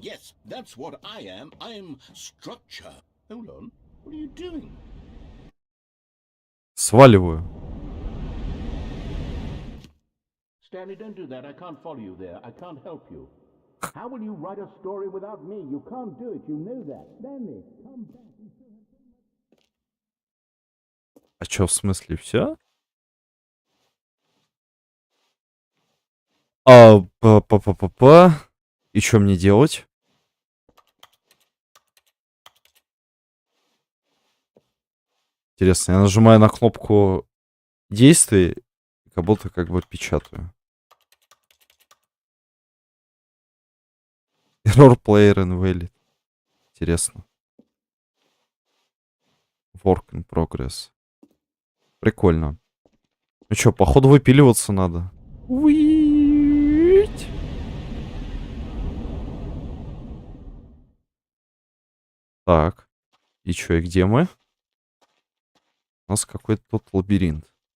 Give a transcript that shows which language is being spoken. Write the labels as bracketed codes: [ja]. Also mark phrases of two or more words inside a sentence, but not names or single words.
[en] Yes, that's what I am. I'm structure. Hold on. What are you doing? [ru] сваливаю. [en] Stanley, don't do that. I can't follow you there. I can't help you. How will you write a story without me? You can't do it. You know that. Stanley, come back. [ru] А чё, в смысле, все? А, па-па-па-па-па. И что мне делать? Интересно, я нажимаю на кнопку действий, как будто как бы печатаю. [en] Error player invalid. [ru] Интересно. [en] Work in progress. [ru] Прикольно. Ну чё, походу выпиливаться надо. Уить. Так. И чё, и где мы? У нас какой-то тут лабиринт.